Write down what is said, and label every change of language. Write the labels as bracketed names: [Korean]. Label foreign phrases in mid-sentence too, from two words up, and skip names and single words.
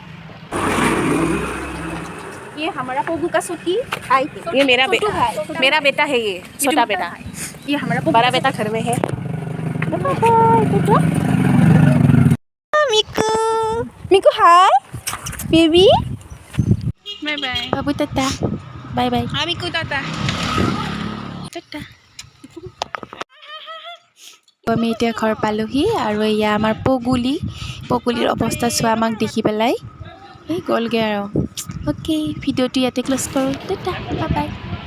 [Hindi] ये हमारा पोगू का सुटी हाय। ये मेरा बेटा है, ये छोटा बेटा। ये हमारा बड़ा बेटा घर में है। मिको मिको [English] hi baby. bye bye [Assamese] বাবু টাটা, [English] bye bye. [Hindi] हाँ मिकू टाटा। [Assamese] আমি এতিয়া ঘৰ পালোহি আৰু এয়া আমাৰ পগুলিৰ অৱস্থা চোৱা আমাক দেখি পেলাই এই গ'লগৈ আৰু। অ'কে, ভিডিঅ'টো ইয়াতে ক্ল'জ কৰোঁ। টাটা, [English] bye bye.